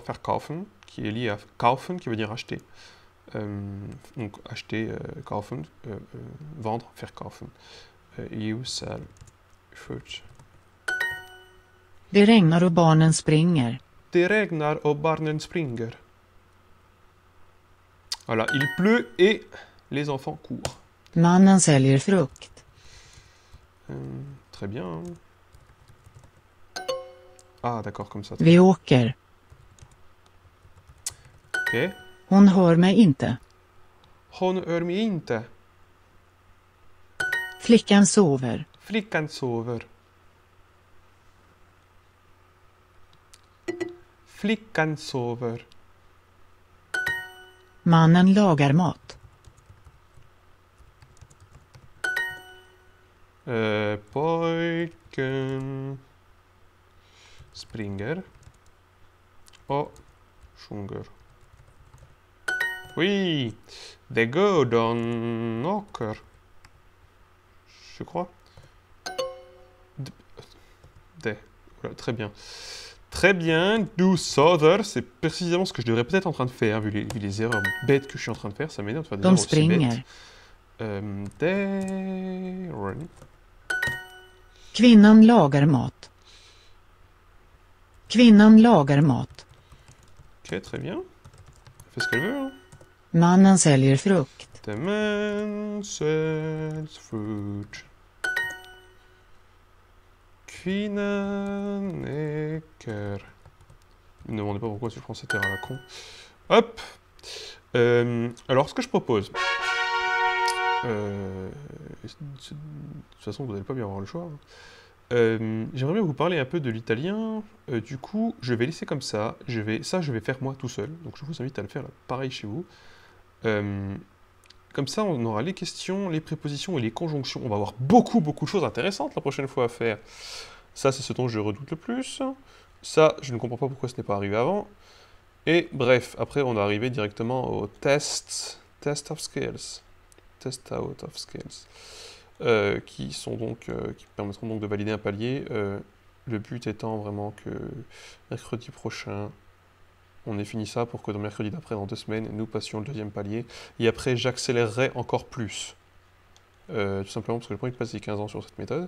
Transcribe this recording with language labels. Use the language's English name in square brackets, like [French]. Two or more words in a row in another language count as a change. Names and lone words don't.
[French] Verkaufen, qui est lié à kaufen, qui veut dire acheter. Donc, acheter, kaufen, vendre, verkaufen. [English] You sell fruit. [Swedish] Det regnar och barnen springer. Det regnar och barnen springer. [French] Voilà, il pleut et les enfants courent. [Swedish] Mannen säljer frukt. [French] Très bien. Ah, d'accord, comme ça. [Swedish] Vi åker. [French] Ok. [Swedish] Hon hör mig inte. Hon hör mig inte. Flickan sover. Flickan sover. Flickan sover. Mannen lagar mat. Pojken springer och sjunger. [French] Oui, [English] they go down åker. [French] Je crois. Voilà, très bien. Très bien, do souther, c'est précisément ce que je devrais peut-être en train de faire, vu les erreurs bêtes que je suis en train de faire. Ça m'énerve de faire des [Swedish] De [French] erreurs aussi [Swedish] springer. [French] bêtes. [English] They run. [Swedish] Kvinnan lagar mat. Kvinnan lagar mat. [French] Ok, très bien. Elle fait ce qu'elle veut. Hein. [Swedish] Mannen säljer frukt. [English] The man sells fruit. [Swedish] Kvinnan äger. [French] Ne me demandez pas pourquoi je prends cette erreur à la con. Hop. Alors, ce que je propose... de toute façon, vous n'allez pas bien avoir le choix. J'aimerais bien vous parler un peu de l'italien. Du coup, je vais laisser comme ça. Je vais faire moi tout seul. Donc, je vous invite à le faire pareil chez vous. Comme ça, on aura les questions, les prépositions et les conjonctions. On va avoir beaucoup de choses intéressantes la prochaine fois à faire. Ça, c'est ce dont je redoute le plus. Ça, je ne comprends pas pourquoi ce n'est pas arrivé avant. Et bref, après, on est arrivé directement au [English] test of skills. Test out of skills. [French] Qui permettront donc de valider un palier. Le but étant vraiment que mercredi prochain, on ait fini ça pour que dans mercredi d'après, dans 2 semaines, nous passions le 2e palier. Et après, j'accélérerai encore plus. Tout simplement parce que j'ai pas envie de passer 15 ans sur cette méthode.